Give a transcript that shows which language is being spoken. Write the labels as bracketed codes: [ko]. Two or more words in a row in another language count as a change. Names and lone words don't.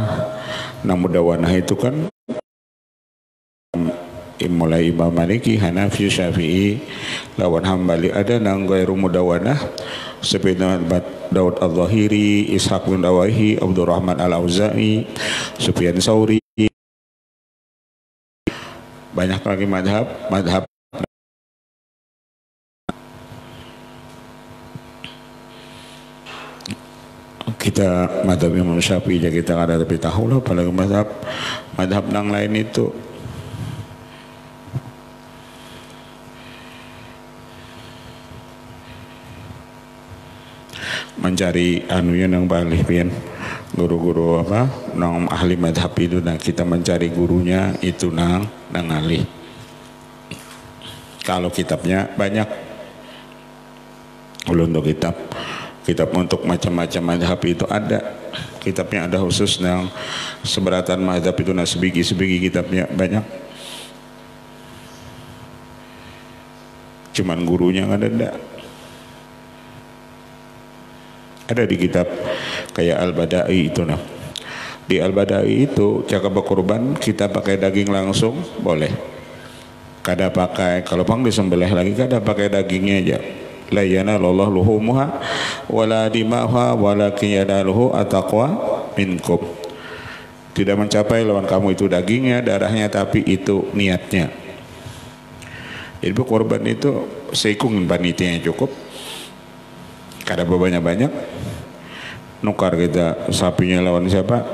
[bjn] Nang mudawanah itu kan mulai Imam Maliki, Hanafi, Syafi'i, lawan Hambali. Ada nang [ar] غير مدونة [bjn] seperti Daud Al-Zahiri, Ishaq bin Dawahi, Abdurrahman Al-Auza'i, Sufyan Sauri. Banyak lagi madhab. Kita madhab Imam Syafi'i aja kita ada, tapi tahu lah apalagi madhab yang lain itu. Mencari anunya nang balih pian, guru-guru apa nang ahli madhab itu, nah kita mencari gurunya itu nang ahli. Kalau kitabnya banyak, Kalau untuk kitab untuk macam-macam mazhab itu ada. Kitabnya ada khusus yang seberatan mazhab itu, nah sebigi kitabnya banyak. Cuman gurunya nggak ada. Ada di kitab kayak Al-Badai itu nah. Di Al-Badai itu cara berkurban kita pakai daging langsung boleh. Kada pakai, kalau pang disembelih lagi kada pakai dagingnya aja. [ar] لن ينال الله لحومها ولا دماؤها ولكن يناله التقوى منكم. [bjn] Tidak mencapai lawan kamu itu dagingnya, darahnya, tapi itu niatnya. Jadi korban itu seikung panitianya cukup. Kada banyak-banyak. Nukar kita sapinya lawan siapa?